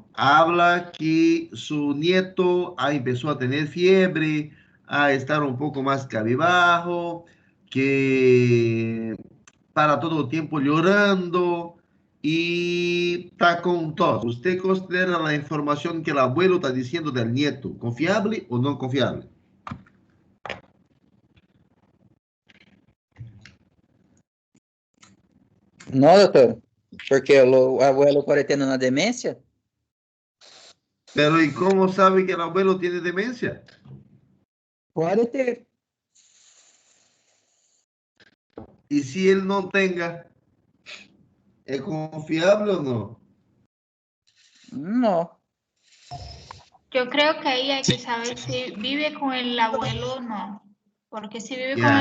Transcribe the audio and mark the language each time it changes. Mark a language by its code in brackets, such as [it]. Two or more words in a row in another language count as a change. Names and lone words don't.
[es] Habla que su nieto empezó a tener fiebre, a estar un poco más cabizbajo, que para todo el tiempo llorando y está con tos. ¿Usted considera la información que el abuelo está diciendo del nieto confiable o no confiable? No, [pt] doutor, porque o abuelo pode ter uma demência. [es] Pero ¿y cómo sabe que el abuelo tiene demencia? [pt] Pode ter. [es] Y si él no tenga, ¿es confiable o no? No. Yo creo que ahí hay que saber si vive con el abuelo o no. Porque si vive con el